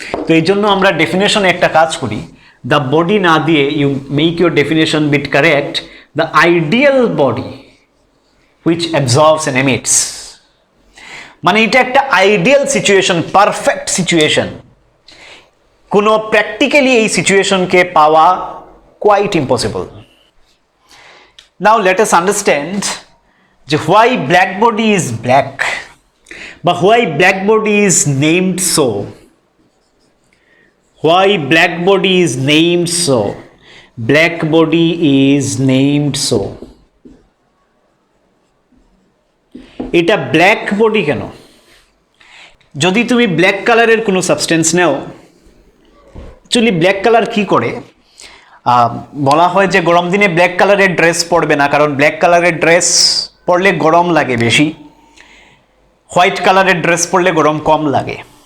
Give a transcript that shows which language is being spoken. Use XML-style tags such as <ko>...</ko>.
<bn>তো এই জন্য আমরা ডেফিনেশনে একটা কাজ করি,</bn> <en>the body</en> <bn>না দিয়ে</bn> <en>You make your definition bit correct, the ideal body which absorbs and emits.</en> <bn>মানে এটা একটা আইডিয়াল সিচুয়েশন, পারফেক্ট সিচুয়েশন। কোনো প্র্যাকটিক্যালি এই সিচুয়েশনকে পাওয়া কোয়াইট ইম্পসিবল।</bn> <en>now let us understand যে why black body is black, but why black body is named so, why black body is named so, black body is named so,</en> <bn>এটা black body কেন? যদি তুমি black কালারের কোনো substance নাও, actually black colour কি করে, বলা হয় যে গরম দিনে ব্ল্যাক কালারের ড্রেস পরবে না, কারণ ব্ল্যাক কালারের ড্রেস পরলে গরম লাগে বেশি, হোয়াইট কালারের ড্রেস পরলে গরম কম লাগে।</bn>